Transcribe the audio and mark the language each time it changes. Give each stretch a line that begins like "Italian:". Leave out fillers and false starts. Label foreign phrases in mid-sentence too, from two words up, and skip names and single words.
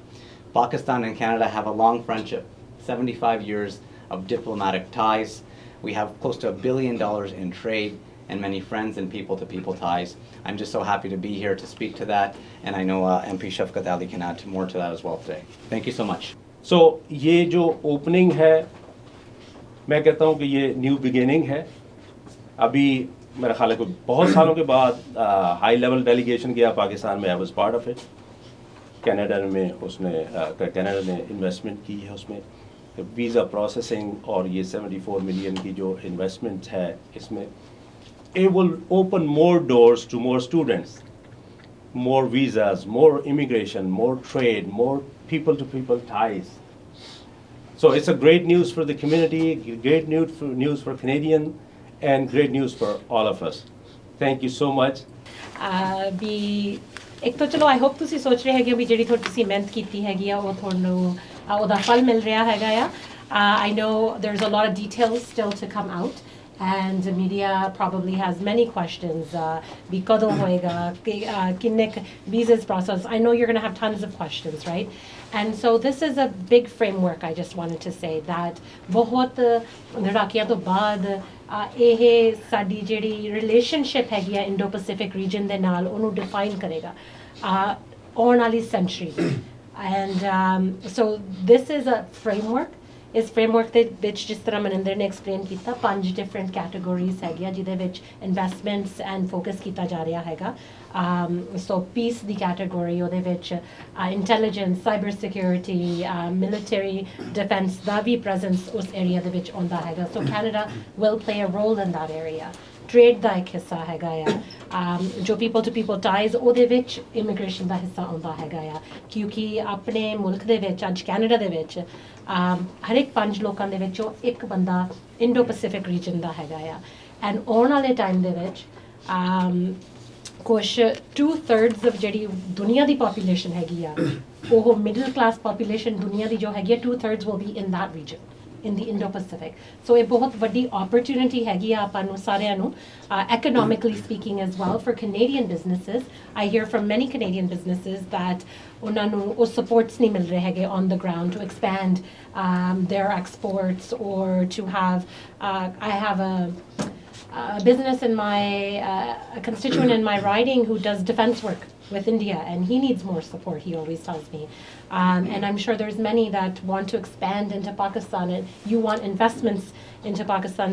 English: Pakistan and Canada have a long friendship, 75 years of diplomatic ties. We have close to $1 billion in trade and many friends and people-to-people ties. I'm just so happy to be here to speak to that, and I know MP Shafqat Ali can add more to that as well today. Thank you so much.
Hindi: So ये जो opening है, मैं कहता हूँ कि ये
English: new beginning
Hindi: है. अभी मेरा ख्याल है कि बहुत सालों के बाद
English: high level delegation
Hindi: गया पाकिस्तान में.
English: I was part of it.
Hindi: कनाडा में कनाडा ने इन्वेस्टमेंट की है उसमें,
English: visa processing
Hindi: और ये 74 मिलियन की जो इन्वेस्टमेंट है इसमें,
English: it will open more doors to more students, more visas, more immigration, more trade, more people-to-people ties. So it's a great news for the community, great news for Canadian, and great news for all of us. Thank you so much.
Punjabi: ਵੀ ਇੱਕ ਤਾਂ ਚਲੋ
English: I hope
Punjabi: ਤੁਸੀਂ ਸੋਚ ਰਹੇ ਹੈਗੇ ਵੀ ਜਿਹੜੀ ਤੁਸੀਂ ਮਿਹਨਤ ਕੀਤੀ ਹੈਗੀ ਆ ਉਹ ਤੁਹਾਨੂੰ ਉਹਦਾ ਫਲ ਮਿਲ ਰਿਹਾ ਹੈਗਾ ਆ.
English: I know there's a lot of details still to come out, and the media probably has many questions.
Punjabi: ਵੀ ਕਦੋਂ ਹੋਵੇਗਾ, kinne
English: visas process. I know you're going to have tons of questions, right? And so this is a big framework. I just wanted to say that
Hindi: बहुत लड़ाकियां तो बाद
Punjabi: ਇਹ ਸਾਡੀ ਜਿਹੜੀ ਰਿਲੇਸ਼ਨਸ਼ਿਪ ਹੈਗੀ ਆ
English: Indo Pacific region
Punjabi: ਦੇ ਨਾਲ ਉਹਨੂੰ ਡਿਫਾਈਨ ਕਰੇਗਾ ਆਉਣ ਵਾਲੀ ਸੈਂਚੁਰੀ
English: and so this is a framework.
Punjabi: ਇਸ framework ਦੇ ਵਿੱਚ ਜਿਸ ਤਰ੍ਹਾਂ ਮਨਿੰਦਰ ਨੇ ਐਕਸਪਲੇਨ ਕੀਤਾ 5
English: different categories
Punjabi: ਹੈਗੀਆਂ ਜਿਹਦੇ ਵਿੱਚ
English: investments and focus
Punjabi: ਕੀਤਾ ਜਾ ਰਿਹਾ ਹੈਗਾ
English: so peace
Punjabi: ਦੀ category ਉਹਦੇ ਵਿੱਚ
English: intelligence, cyber security, military defense
Punjabi: ਦਾ ਵੀ presence ਉਸ area ਦੇ ਵਿੱਚ ਆਉਂਦਾ ਹੈਗਾ
English: so Canada will play a role in that area.
Punjabi: Trade ਦਾ ਇੱਕ ਹਿੱਸਾ ਹੈਗਾ ਆ ਜੋ
English: people to people ties
Punjabi: ਉਹਦੇ ਵਿੱਚ immigration ਦਾ ਹਿੱਸਾ ਆਉਂਦਾ ਹੈਗਾ ਆ ਕਿਉਂਕਿ ਆਪਣੇ ਮੁਲਕ ਦੇ ਵਿੱਚ ਅੱਜ ਕੈਨੇਡਾ ਦੇ ਵਿੱਚ ਹਰ ਇੱਕ 5 ਲੋਕਾਂ ਦੇ ਵਿੱਚੋਂ ਇੱਕ ਬੰਦਾ
English: Indo Pacific region
Punjabi: ਦਾ ਹੈਗਾ ਆ ਐਂਡ ਆਉਣ ਵਾਲੇ ਟਾਈਮ ਦੇ ਵਿੱਚ ਕੁਛ 2/3 of ਜਿਹੜੀ ਦੁਨੀਆ ਦੀ ਪੋਪੂਲੇਸ਼ਨ ਹੈਗੀ ਆ ਉਹ
English: middle class population
Punjabi: ਦੁਨੀਆ ਦੀ ਜੋ ਹੈਗੀ ਆ
English: 2/3 will be in that region in the Indo-Pacific.
Punjabi: So ਇਹ ਬਹੁਤ ਵੱਡੀ opportunity ਹੈਗੀ ਆ ਆਪਾਂ ਨੂੰ ਸਾਰਿਆਂ ਨੂੰ
English: economically speaking as well for Canadian businesses. I hear from many Canadian businesses that
Punjabi: ਉਹਨਾਂ ਨੂੰ ਉਹ supports ਨਹੀਂ ਮਿਲ ਰਹੇ ਹੈਗੇ
English: on the ground to expand their exports or to have I have a business in my a constituent in my riding who does defense work with India and he needs more support, he always tells me. And I'm sure there's many that want to expand into Pakistan and you want investments into Pakistan.